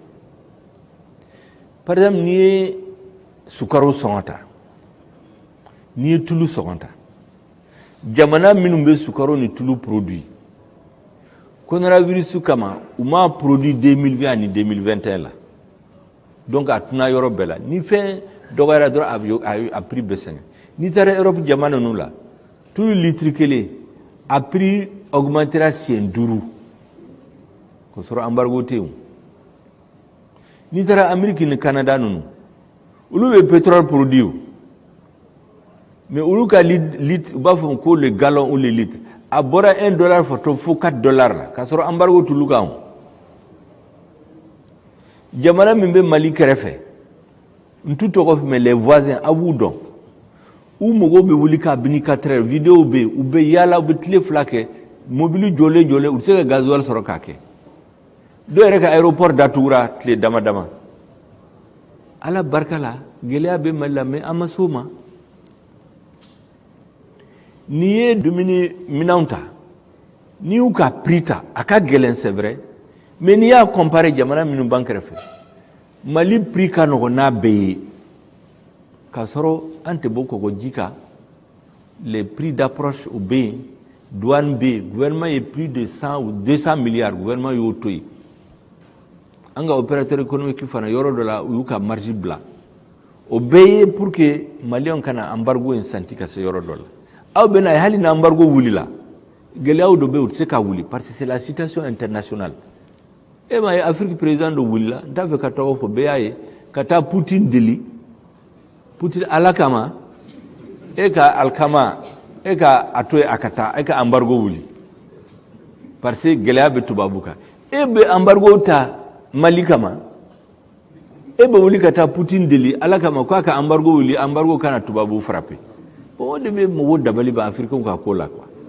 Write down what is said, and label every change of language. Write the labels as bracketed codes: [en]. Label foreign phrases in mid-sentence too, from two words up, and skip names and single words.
[bm] Par exemple, ni ye sukaro sɔngɔ ni ye tulu sɔngɔ ta jamana minnu bɛ sukaro ni tulu produit coronavirus kama u ma produit 2020 ani 2021 la donc a tuna yɔrɔ bɛɛ la ni fɛn dɔgɔyara dɔrɔn a prix bɛ sɛgɛn n'i taara Europe jamana ninnu la tulu litre kelen a prix augmentera siɲɛ 5 k'o sɔrɔ embargo tɛ yen ni taara Amérique ni Canada ninnu olu bɛ pétrole produit mais olu ka litre u b'a fɔ ko [fr] le gallon ou le litre [bm] a bɔra $1 fo $4 la k'a sɔrɔ embargo tulu kan jamana min bɛ Mali kɛrɛfɛ n t'u tɔgɔ fɔ [fr] mais les voisins [bm] a b'u dɔn u mɔgɔw bɛ wuli k'a bini 4 heures vidéo bɛ yen u bɛ yaala u bɛ tile 2 kɛ mobili jɔlen u tɛ se ka gasoil sɔrɔ k'a kɛ dɔw yɛrɛ ka aéroport datugura tile dama dama ala barika la gɛlɛya bɛ Mali la mais an ma s'o ma n'i ye dumuni minɛnw ta n'i y'u ka prix ta a ka gɛlɛn [fr] c'est vrai mais [bm] n'i y'a comparer jamana minnu b'an kɛrɛfɛ Mali prix ka nɔgɔn n'a bɛɛ ye k'a sɔrɔ an tɛ bɔ kɔgɔji kan [fr] les prix d'approche [bm] o bɛ yen douane bɛ yen gouvernement ye [fr] plus de 100 ou 200 milliards [bm] gouvernement y'o to yen an ka [fr] opérateur économique [bm] fana yɔrɔ dɔ la u y'u ka marge bila o bɛɛ ye [fr] pour que [bm] maliyɛnw kana embargo in santi ka se yɔrɔ dɔ la aw bɛ na ye hali ni embargo wulila gɛlɛyaw dɔ bɛ yen u tɛ se ka wuli [fr] parce que c'est la situation internationale [bm] e ma ye [fr] Afrique président [bm] dɔ wulila n t'a fɛ ka tɔgɔ fɔ bɛɛ y'a ye ka taa Putin deli Putin ala kama e ka alikama e ka a to yen a ka taa e ka embargo wuli [fr] parce que [bm] gɛlɛya bɛ tubabu kan e bɛ embargo ta Mali kama e bɛ wuli ka taa Putin deli ala kama k'a ka embargo wuli embargo kana tubabu frappé o de bɛ mɔgɔw dabali ba Africains ka ko la quoi